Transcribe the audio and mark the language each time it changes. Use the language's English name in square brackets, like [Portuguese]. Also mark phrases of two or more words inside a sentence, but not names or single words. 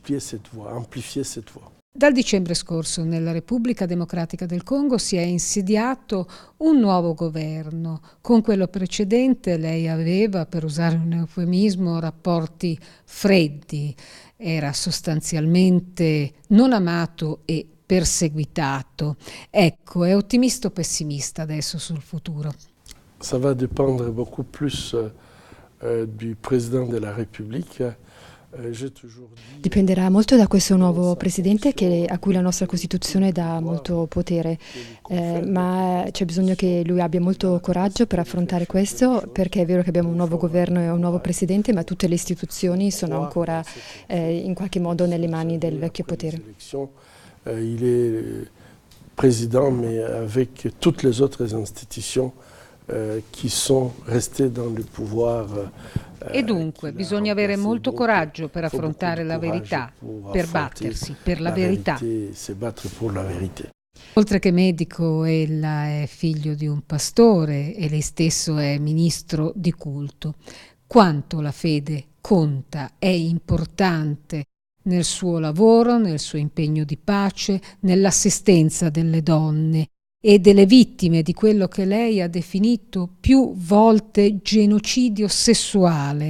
[Italian] Dal dicembre scorso nella Repubblica Democratica del Congo si è insediato un nuovo governo. Con quello precedente lei aveva, per usare un eufemismo, rapporti freddi. Era sostanzialmente non amato e perseguitato. Ecco, è ottimista o pessimista adesso sul futuro? [French] Ça va dépendre beaucoup plus du président de la République. [Italian] Dipenderà molto da questo nuovo presidente a cui la nostra Costituzione dà molto potere, ma c'è bisogno che lui abbia molto coraggio per affrontare questo, perché è vero che abbiamo un nuovo governo e un nuovo presidente, ma tutte le istituzioni sono ancora in qualche modo nelle mani del vecchio potere. [French] Il est président, mais avec toutes les autres institutions qui sont restées dans le pouvoir. [Italian] E dunque bisogna avere molto coraggio per affrontare la verità, per battersi per la verità. Oltre che medico, ella è figlio di un pastore e lei stesso è ministro di culto. Quanto la fede conta, è importante nel suo lavoro, nel suo impegno di pace, nell'assistenza delle donne e delle vittime di quello che lei ha definito più volte genocidio sessuale.